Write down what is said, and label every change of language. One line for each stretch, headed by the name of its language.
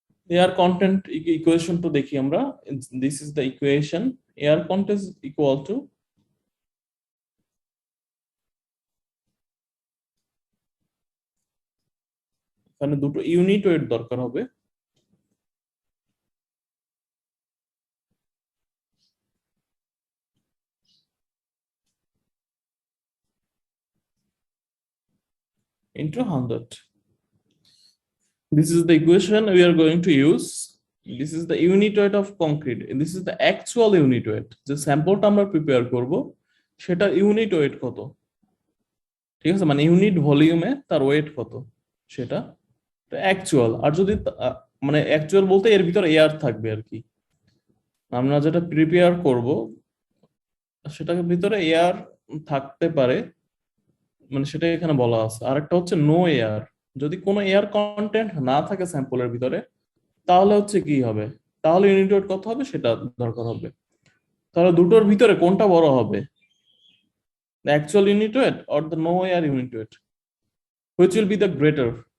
English: air content equation
Bangla: তো দেখি আমরা।
English: This is the equation, air content equal to এখানে দুটো unit weight দরকার হবে, into 100. This is the equation we are going to use. This is the unit weight of concrete. This is the actual unit weight.
Bangla: যে স্যাম্পলটা আমরা prepare করব সেটা unit wait কত, ঠিক আছে, মানে ইউনিট ভলিউমে তার ওয়েট কত সেটা অ্যাকচুয়াল। আর যদি মানে অ্যাকচুয়াল বলতে এর ভিতরে এয়ার থাকবে আর কি, আমরা যেটা প্রিপেয়ার করব সেটার ভিতরে এয়ার থাকতে পারে, মানে সেটা এখানে বলা আছে। আর একটা হচ্ছে নো এয়ার, যদি কোনো এয়ার কন্টেন্ট না থাকে স্যাম্পলের ভিতরে তাহলে হচ্ছে কি হবে, তাহলে ইউনিট ওয়েট কত হবে সেটা দরকার হবে। তাহলে দুটোর ভিতরে কোনটা বড় হবে,
English: the actual unit weight or the no air unit weight, which will be the greater?